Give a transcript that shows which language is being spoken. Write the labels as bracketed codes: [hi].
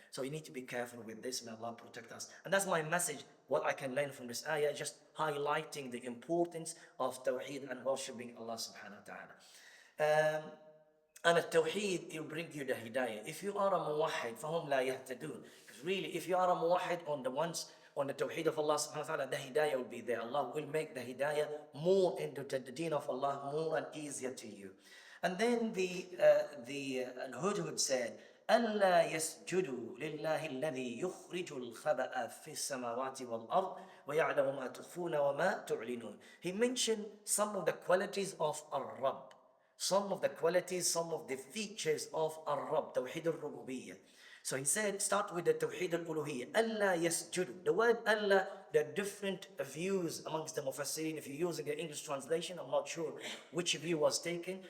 [en] So you need to be careful with this. May Allah protect us. And that's my message, what I can learn from this ayah, just highlighting the importance of tawheed and worshipping Allah subhanahu wa ta'ala. And التوحيد will bring you the hidayah. If you are a muwahhid, [ar] فهم لا يهتدون. [en] Because really, if you are a muwahhid on the tawheed of Allah subhanahu wa ta'ala, the hidayah will be there. Allah will make the hidayah more into the deen of Allah, more and easier to you. And then the Hudhud said, [ar] ألا يسجدوا لله الذي يخرج الخبأ في السماوات والأرض ويعلم ما تخفون وما تعلنون. [en] He mentioned some of the qualities of Ar-Rabb. Some of the qualities, some of the features of Ar-Rabb, Tawheed al-Rububiyyah. So he said, start with the Tawheed al-Uluhiyyah. Allah yasjudu. The word Allah, there are different views amongst the Mufassirin. If you're using the English translation, I'm not sure which view was taken.